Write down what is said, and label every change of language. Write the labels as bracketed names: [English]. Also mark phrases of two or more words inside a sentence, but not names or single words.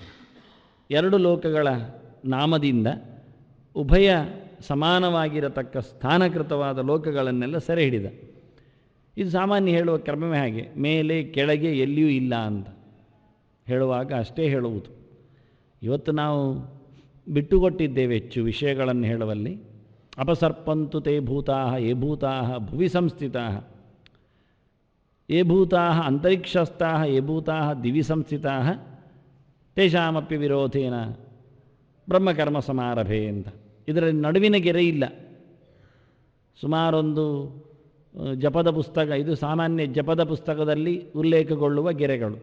[Kannada] ಎರಡು ಲೋಕಗಳ ನಾಮದಿಂದ ಉಭಯ ಸಮಾನವಾಗಿರತಕ್ಕ ಸ್ಥಾನಕೃತವಾದ ಲೋಕಗಳನ್ನೆಲ್ಲ ಸೆರೆ ಹಿಡಿದ. ಇದು ಸಾಮಾನ್ಯ ಹೇಳುವ ಕ್ರಮವೇ ಹಾಗೆ, ಮೇಲೆ ಕೆಳಗೆ ಎಲ್ಲಿಯೂ ಇಲ್ಲ ಅಂತ ಹೇಳುವಾಗ ಅಷ್ಟೇ ಹೇಳುವುದು. ಇವತ್ತು ನಾವು ಬಿಟ್ಟುಕೊಟ್ಟಿದ್ದೇವೆ ಹೆಚ್ಚು ವಿಷಯಗಳನ್ನು ಹೇಳುವಲ್ಲಿ. [Sanskrit] ಅಪಸರ್ಪಂತು ತೇ ಭೂತಾಃ ಯೇ ಭೂತಾಃ ಭುವಿ ಸಂಸ್ಥಿತಾಃ, ಯೇ ಭೂತಾಃ ಅಂತರಿಕ್ಷಸ್ಥಾಃ ಯೇ ಭೂತಾಃ ದಿವಿ ಸಂಸ್ಥಿತಾಃ ತೇಷಾಮಪ್ಯ ವಿರೋಧೇನ ಬ್ರಹ್ಮಕರ್ಮ ಸಮಾರಭೆ ಅಂತ. [Kannada] ಇದರಲ್ಲಿ ನಡುವಿನ ಗೆರೆ ಇಲ್ಲ. ಸುಮಾರೊಂದು ಜಪದ ಪುಸ್ತಕ, ಇದು ಸಾಮಾನ್ಯ ಜಪದ ಪುಸ್ತಕದಲ್ಲಿ ಉಲ್ಲೇಖಗೊಳ್ಳುವ ಗೆರೆಗಳು.